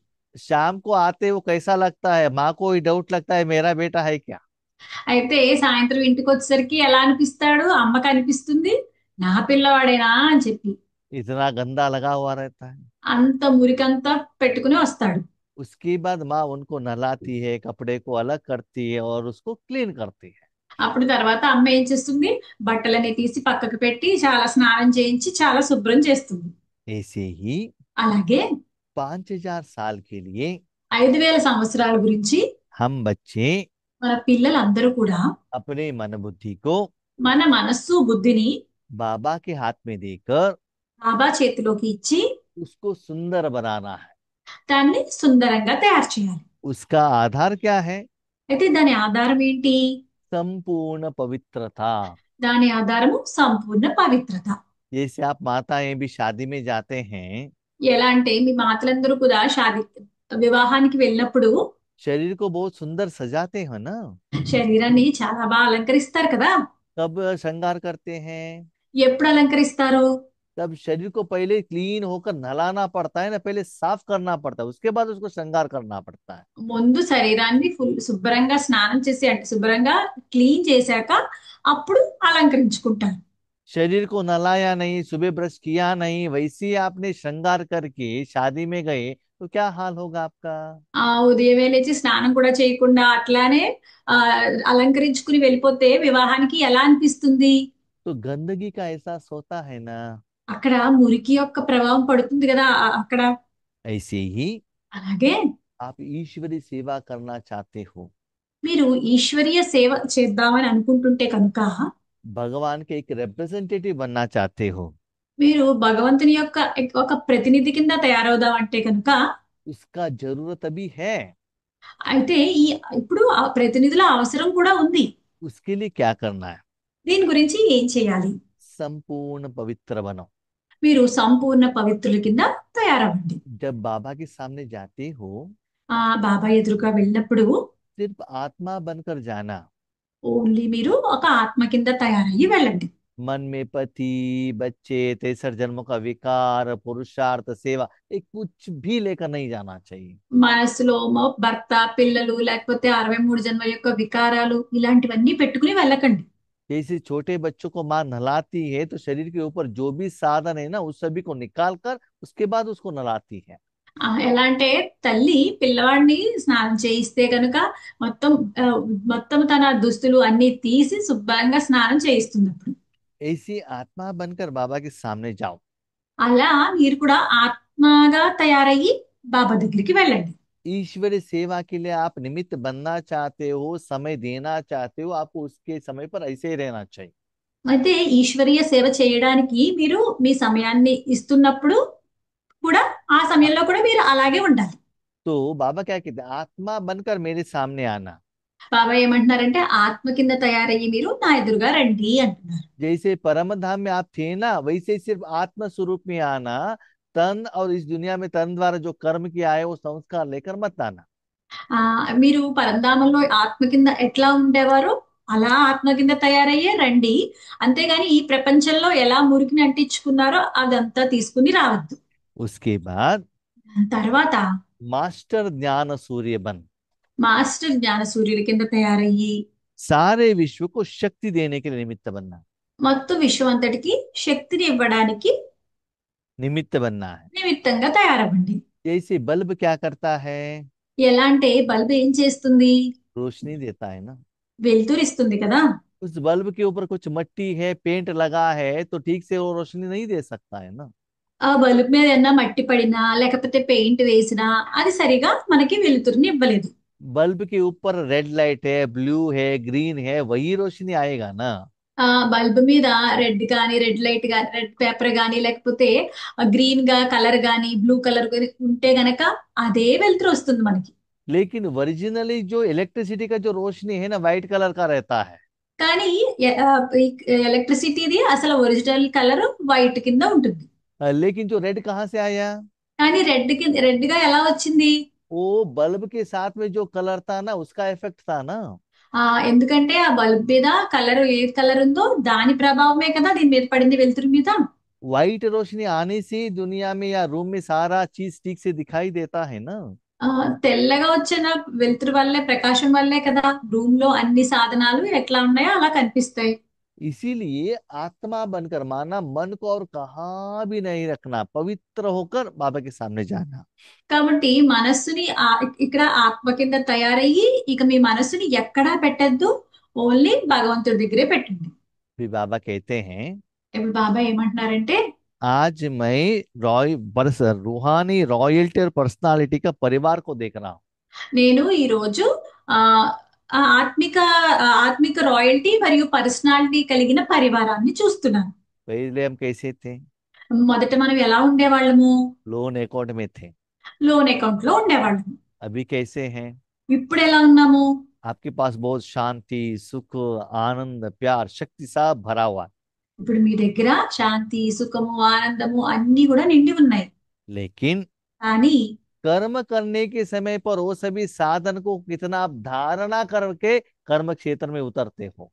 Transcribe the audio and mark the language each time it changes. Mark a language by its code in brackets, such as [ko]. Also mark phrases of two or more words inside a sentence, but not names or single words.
[hi] शाम को आते वो कैसा लगता है, माँ को ही डाउट लगता है मेरा बेटा है क्या। [te] అయితే సాయంత్రం ఇంటికి వచ్చేసరికి ఎలా అనిపిస్తాడు? అమ్మకి అనిపిస్తుంది నా పిల్లవాడేనా అని చెప్పి. [hi] इतना गंदा लगा हुआ रहता है। [te] అంత మురికంతా పెట్టుకుని వస్తాడు. [hi] उसके बाद माँ उनको नहलाती है, कपड़े को अलग करती है और उसको क्लीन करती है। [te] అప్పుడు తర్వాత అమ్మ ఏం చేస్తుంది? బట్టలని తీసి పక్కకు పెట్టి చాలా స్నానం చేయించి చాలా శుభ్రం చేస్తుంది. [hi] ऐसे ही [te] అలాగే [hi] 5,000 साल के लिए [te] 5,000 సంవత్సరాల గురించి [hi] हम बच्चे [te] మన పిల్లలందరూ కూడా [hi] अपने मन बुद्धि को [te] మన మనస్సు బుద్ధిని [hi] बाबा के हाथ में देकर [te] బాబా చేతిలోకి ఇచ్చి [hi] उसको सुंदर बनाना है। [te] దాన్ని సుందరంగా తయారు చేయాలి. [hi] उसका आधार क्या है? [te] అయితే దాని ఆధారం ఏంటి? [hi] संपूर्ण पवित्रता। [te] దాని ఆధారము సంపూర్ణ పవిత్రత. [hi] जैसे आप माताएं भी शादी में जाते हैं, [te] ఎలా అంటే మీ మాతలందరూ కూడా వివాహానికి వెళ్ళినప్పుడు [hi] शरीर को बहुत सुंदर सजाते हैं ना। [te] శరీరాన్ని చాలా బాగా అలంకరిస్తారు కదా. [hi] कब श्रृंगार करते हैं? [te] ఎప్పుడు అలంకరిస్తారు? [hi] तब शरीर को पहले क्लीन होकर नहलाना पड़ता है ना, पहले साफ करना पड़ता है, उसके बाद उसको श्रृंगार करना पड़ता है। [te] ముందు శరీరాన్ని శుభ్రంగా స్నానం చేసి, అంటే శుభ్రంగా క్లీన్ చేశాక అప్పుడు అలంకరించుకుంటారు. [hi] शरीर को नहलाया नहीं, सुबह ब्रश किया नहीं, वैसे ही आपने श्रृंगार करके शादी में गए तो क्या हाल होगा आपका। [te] ఉదయమే లేచి స్నానం కూడా చేయకుండా అట్లానే ఆ అలంకరించుకుని వెళ్ళిపోతే వివాహానికి ఎలా అనిపిస్తుంది? [hi] तो गंदगी का एहसास होता है ना। [te] అక్కడ మురికి యొక్క ప్రభావం పడుతుంది కదా అక్కడ. [hi] ऐसे ही [te] అలాగే [hi] आप ईश्वरी सेवा करना चाहते हो, [te] మీరు ఈశ్వరీయ సేవ చేద్దామని అనుకుంటుంటే కనుక, [hi] भगवान के एक रिप्रेजेंटेटिव बनना चाहते हो, [te] మీరు భగవంతుని యొక్క ఒక ప్రతినిధి కింద తయారవుదాం అంటే కనుక, [hi] उसका जरूरत अभी है। [te] అయితే ఈ ఇప్పుడు ఆ ప్రతినిధుల అవసరం కూడా ఉంది. [hi] उसके लिए क्या करना है? [te] దీని గురించి ఏం చేయాలి? [hi] संपूर्ण पवित्र बनो। [te] మీరు సంపూర్ణ పవిత్రుల కింద తయారవ్వండి. [hi] जब बाबा के सामने जाते हो, [te] బాబా ఎదురుగా వెళ్ళినప్పుడు [hi] सिर्फ आत्मा बनकर जाना। [te] ఓన్లీ మీరు ఒక ఆత్మ కింద తయారయ్యి వెళ్ళండి. [hi] मन में पति, बच्चे, 63 जन्मों का विकार, पुरुषार्थ, सेवा, ये कुछ भी लेकर नहीं जाना चाहिए। [te] మనసులో భర్త, పిల్లలు, లేకపోతే 63 జన్మల యొక్క వికారాలు ఇలాంటివన్నీ పెట్టుకుని వెళ్ళకండి. [hi] जैसे छोटे बच्चों को माँ नहलाती है तो शरीर के ऊपर जो भी साधन है ना, उस सभी को निकाल कर उसके बाद उसको नहलाती है। [te] ఎలా అంటే తల్లి పిల్లవాడిని స్నానం చేయిస్తే కనుక మొత్తం ఆ, మొత్తం తన దుస్తులు అన్ని తీసి శుభ్రంగా స్నానం చేయిస్తుంది అప్పుడు. [hi] ऐसी आत्मा बनकर बाबा के सामने जाओ। [te] అలా మీరు కూడా ఆత్మగా తయారయ్యి బాబా దగ్గరికి వెళ్ళండి. [hi] ईश्वरीय सेवा के लिए आप निमित्त बनना चाहते हो, समय देना चाहते हो, आपको उसके समय पर ऐसे ही रहना चाहिए। [te] అయితే ఈశ్వరీయ సేవ చేయడానికి మీరు మీ సమయాన్ని ఇస్తున్నప్పుడు కూడా ఆ సమయంలో కూడా మీరు అలాగే ఉండాలి. [hi] तो बाबा क्या कहते हैं, आत्मा बनकर मेरे सामने आना। [te] బాబా ఏమంటున్నారంటే ఆత్మ కింద తయారయ్యి మీరు నా ఎదురుగా రండి అంటున్నారు. [hi] जैसे परम धाम में आप थे ना, वैसे ही सिर्फ आत्म स्वरूप में आना। तन और इस दुनिया में तन द्वारा जो कर्म किया है वो संस्कार लेकर मत आना। [te] ఆ మీరు పరంధామంలో ఆత్మ కింద ఎట్లా ఉండేవారో అలా ఆత్మ కింద తయారయ్యే రండి. అంతేగాని ఈ ప్రపంచంలో ఎలా మురికిని అంటించుకున్నారో అదంతా తీసుకుని రావద్దు. [hi] उसके बाद [te] తర్వాత [hi] मास्टर ज्ञान सूर्य बन, [te] మాస్టర్ జ్ఞాన సూర్యుడి కింద తయారయ్యి [hi] सारे विश्व को शक्ति देने के लिए निमित्त बनना। [te] మొత్తం విశ్వం అంతటికి శక్తిని ఇవ్వడానికి [hi] निमित्त बनना है। [te] నిమిత్తంగా తయారవ్వండి. [hi] जैसे बल्ब क्या करता है, [te] ఎలా అంటే బల్బ్ ఏం చేస్తుంది? [hi] रोशनी देता है ना। [te] వెలుతురిస్తుంది కదా. [hi] उस बल्ब के ऊपर कुछ मट्टी है, पेंट लगा है, तो ठीक से वो रोशनी नहीं दे सकता है ना। [te] ఆ బల్బ్ మీద ఏమన్నా మట్టి పడినా లేకపోతే పెయింట్ వేసినా అది సరిగా మనకి వెలుతురుని ఇవ్వలేదు. [hi] बल्ब के ऊपर [en] red light [hi] है, ब्लू है, ग्रीन है, वही रोशनी आएगा ना। [te] ఆ బల్బ్ మీద రెడ్ గాని, [en] red light [te] గాని, [en] red paper [te] గాని, లేకపోతే గ్రీన్ గా కలర్ గాని, [en] blue color [te] ఉంటే గనక అదే వెలుతురు వస్తుంది మనకి. [hi] लेकिन ओरिजिनली जो इलेक्ट्रिसिटी का जो रोशनी है ना, [en] white color [hi] का रहता है। [te] కానీ ఎలక్ట్రిసిటీది అసలు [en] original color white [te] కింద ఉంటుంది. [hi] लेकिन जो रेड कहाँ से आया? [te] కానీ రెడ్ కింద రెడ్ గా ఎలా వచ్చింది? [hi] वो बल्ब के साथ में जो कलर था ना, उसका इफेक्ट था ना। [te] ఆ ఎందుకంటే ఆ బల్బ్ మీద కలర్ ఏ కలర్ ఉందో దాని ప్రభావమే కదా దీని మీద పడింది వెలుతురు మీద. [hi] वाइट रोशनी आने से ही दुनिया में या रूम में सारा चीज ठीक से दिखाई देता है ना। [te] ఆ తెల్లగా వచ్చిన వెలుతురు వల్లే, ప్రకాశం వల్లే కదా రూమ్ లో అన్ని సాధనాలు ఎట్లా ఉన్నాయో అలా కనిపిస్తాయి. [hi] इसीलिए आत्मा बनकर माना, मन को और कहाँ भी नहीं रखना, पवित्र होकर बाबा के सामने जाना। [te] కాబట్టి మనస్సుని ఇక్కడ ఆత్మ కింద తయారయ్యి ఇక మీ మనస్సుని ఎక్కడా పెట్టద్దు, ఓన్లీ భగవంతుడి దగ్గరే పెట్టండి. [hi] फिर बाबा कहते हैं, [te] ఇప్పుడు బాబా ఏమంటున్నారంటే, [hi] आज मैं रूहानी रॉयल्टी और पर्सनालिटी का परिवार को देख रहा हूँ। [te] నేను ఈ రోజు ఆ ఆ ఆత్మిక రాయల్టీ మరియు పర్సనాలిటీ కలిగిన పరివారాన్ని చూస్తున్నాను. [hi] पहले हम कैसे थे? [te] మొదట మనం ఎలా ఉండేవాళ్ళము? [en] loan account [hi] में थे। [en] loan account [te] లో ఉండేవాళ్ళము. [hi] अभी कैसे हैं? [te] ఇప్పుడు ఎలా ఉన్నాము? [hi] आपके पास बहुत शांति, सुख, आनंद, प्यार, शक्ति सब भरा हुआ है। [te] ఇప్పుడు మీ దగ్గర శాంతి, సుఖము, ఆనందము అన్ని కూడా నిండి ఉన్నాయి. [hi] लेकिन [te] కానీ [hi] कर्म करने के समय पर वो सभी साधन को कितना आप धारणा करके कर्म क्षेत्र में उतरते हो।